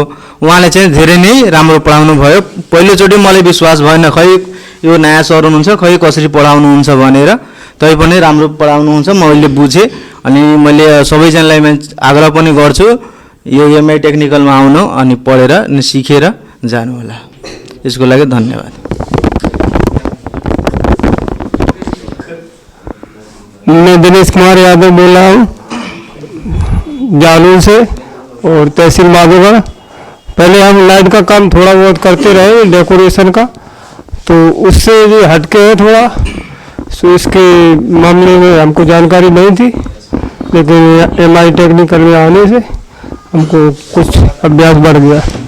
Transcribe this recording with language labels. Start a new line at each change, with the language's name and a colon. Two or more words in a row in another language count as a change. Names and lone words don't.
Nepali: उहाँले चाहिँ धेरै नै राम्रो पढाउनु भयो। पहिलोचोटि मलाई विश्वास भएन, खै यो नयाँ सर हुनुहुन्छ, खै कसरी पढाउनुहुन्छ भनेर, तैपनि राम्रो पढाउनुहुन्छ मैले बुझेँ। अनि मैले सबैजनालाई आग्रह पनि गर्छु यो एमआई टेक्निकलमा आउनु अनि पढेर सिकेर जानु होला। यसको लागि धन्यवाद।
Hindi: मैं दिनेश कुमार यादव बोल रहा हूँ जालून से और तहसील माधोगढ़। पहले हम लाइट का काम थोड़ा बहुत करते रहे, डेकोरेशन का, तो उससे जो हटके है थोड़ा, सो इसके मामले में हमको जानकारी नहीं थी, लेकिन एमआई टेक्निकल में आने से हमको कुछ अभ्यास बढ़ गया।